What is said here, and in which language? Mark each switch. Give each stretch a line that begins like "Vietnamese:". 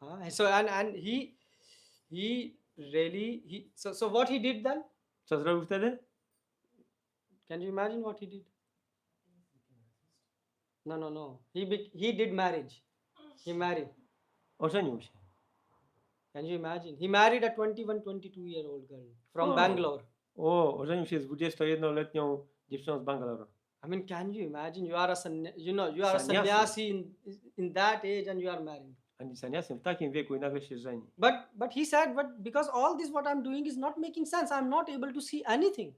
English: So and he really so what he did then?
Polish: Co zrobił wtedy?
English: Can you imagine what he did? No. He did marriage. He married.
Polish: Ożenił się.
English: Can you imagine? He married a 22-year-old girl from Oh. Bangalore.
Polish: Ożenił się z 21-letnią dziewczyną z Bangalore.
English: I mean, can you imagine? You are a Sannyasi. sannyasi in that age and you are married.
Polish: Ani saniasem w takim wieku i nagle się żeni.
English: But he said, but because all this what I'm doing is not making sense, I'm not able to see anything.